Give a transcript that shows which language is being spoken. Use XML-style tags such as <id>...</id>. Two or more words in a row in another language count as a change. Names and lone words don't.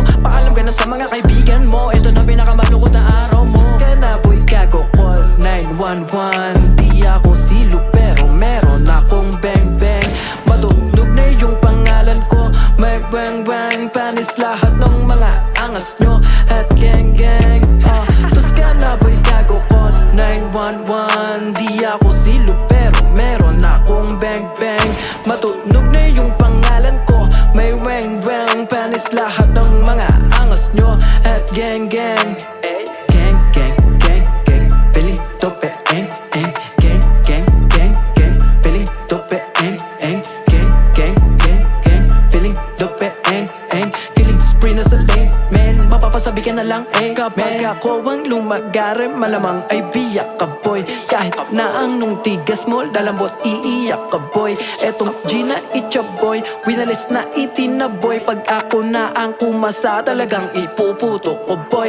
<tl>Paalam ka na sa mga kaibigan mo. Ito na pinakamalungkot na araw mo. Kaya na boy, gago,</tl> <en>call 911.</en> <tl>Di ako silo pero meron akong bang-bang. Matunog na yung pangalan ko. May bang-bang, panis lahat ng mga angas nyo. At gang-gang, tos ka na boy, gago,</tl> <en>call 911.</en> <tl>Di ako silo pero meron akong bang-bang. Matunog na yung pangalan ko. May wang-wang, panis lahat ng mga angas nyo.</tl> <en>At gang-gang, gang-gang, gang-gang, feeling dope, gang-gang, gang-gang, gang, feeling dope, gang-gang, gang-gang, feeling dope, killing spree</en> <tl>na sa</tl> <en>lane, man.</en> <tl>Mapapasabi ka na lang, kapag ako ang lumagare, malamang ay biyak ka boy. Kahit na ang nung tigas mo, lalambot iiyak ka boy. Etong G na itcha boy, winalis na itinaboy. Pag ako na ang kumasa, talagang ipuputo ko boy.</tl>